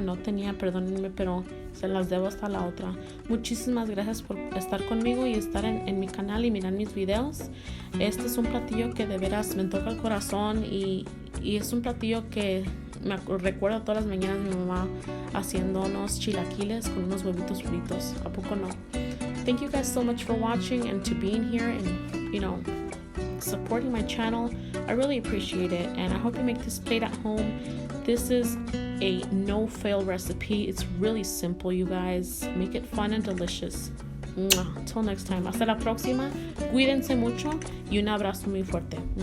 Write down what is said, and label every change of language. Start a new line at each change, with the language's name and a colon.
Spanish: No tenía, perdónenme, pero se las debo hasta la otra. Muchísimas gracias por estar conmigo y estar en mi canal y mirar mis videos. Este es un platillo que de veras me toca el corazón y es un platillo que me recuerdo todas las mañanas mi mamá haciendo unos chilaquiles con unos huevitos fritos. ¿A poco no?
English: Thank you guys so much for watching and to being here and, you know, supporting my channel. I really appreciate it, and I hope you make this plate at home. This is a no-fail recipe. It's really simple, you guys. Make it fun and delicious. Until next time.
Spanish: Hasta la próxima. Cuídense mucho y un abrazo muy fuerte.